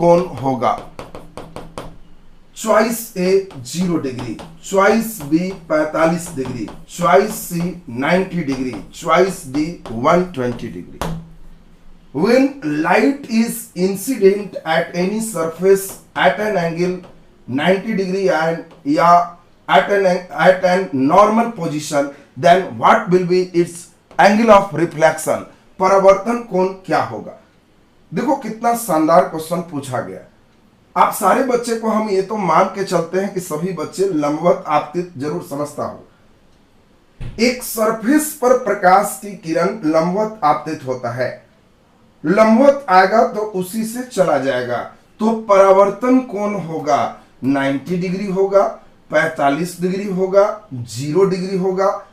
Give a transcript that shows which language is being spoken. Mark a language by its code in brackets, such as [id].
[hi] होगा, [en] Choice A 0 degree, choice B 45 degree, choice C 90 degree, choice D 120 degree. When light is incident at any surface at an angle 90 degree and at an normal position, then what will be its angle of reflection? [hi] परावर्तन कोण क्या होगा? देखो कितना शानदार question पूछा गया। आप सारे बच्चे को हम ये तो मान के चलते हैं कि सभी बच्चे लंबवत आपतित जरूर समझता हो। एक सरफेस पर प्रकाश की किरण लंबवत आपतित होता है, लंबवत आएगा तो उसी से चला जाएगा, तो परावर्तन कोण होगा 90 डिग्री होगा, 45 डिग्री होगा, 0 डिग्री होगा।